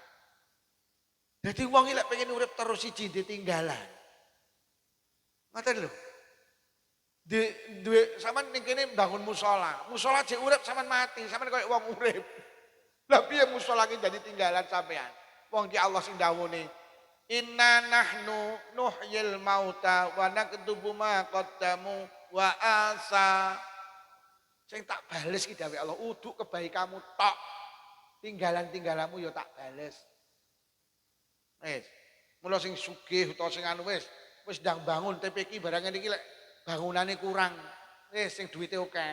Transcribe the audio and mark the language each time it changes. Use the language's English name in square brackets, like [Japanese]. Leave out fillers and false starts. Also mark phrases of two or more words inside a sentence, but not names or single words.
[Javanese] Dadi wong iki lek pengen urip terus siji ditinggalan. Ngoten lho. Duwe sampean ning kene bangun musala. Musala jek urip sampean mati, sampean kaya wong urip. Lah piye musala iki dadi tinggalan sampean? Wong ki Allah sing dawuhne, [Arabic] "إنا نحن نحيي الموتى ونكتب ما قدموا وأسا." [Javanese] Sing tak bales ki dawuh Allah, uduk kebaikanmu tok. Tinggalan-tinggalanmu ya tak bales. Wis. Mula sing sugih utawa sing anu wis ndang bangun TPQ barang iki lek bangunane kurang. Sing duwite akeh.